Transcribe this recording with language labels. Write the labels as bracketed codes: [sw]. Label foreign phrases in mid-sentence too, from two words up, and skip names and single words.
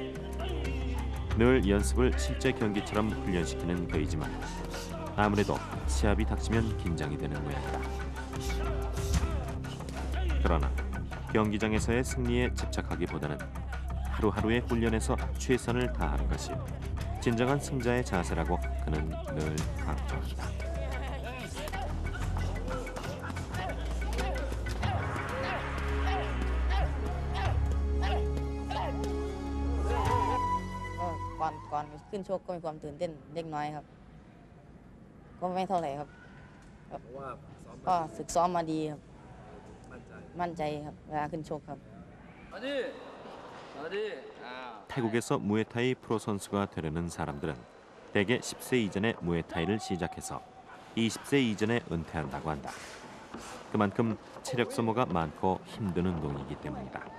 [ko] 늘 연습을 실제 경기처럼 훈련시키는 그이지만 아무래도 시합이 닥치면 긴장이 되는 모양이다. 그러나 경기장에서의 승리에 집착하기보다는 하루하루의 훈련에서 최선을 다하는 것이 진정한 승자의 자세라고 그는 늘 강조한다. [th] ก่อนขึ้นชกก็มีความตื่นเต้นเล็กน้อยครับก็ไม่เท่าไหร่ครับก็ฝึกซ้อมมาดีครับมั่นใจครับเวลาขึ้นชกครับ [ko] 태국에서 무에타이 프로 선수가 되려는 사람들은 대개 10세 이전에 무에타이를 시작해서 20세 이전에 은퇴한다고 한다. 그만큼 체력 소모가 많고 힘든 운동이기 때문이다.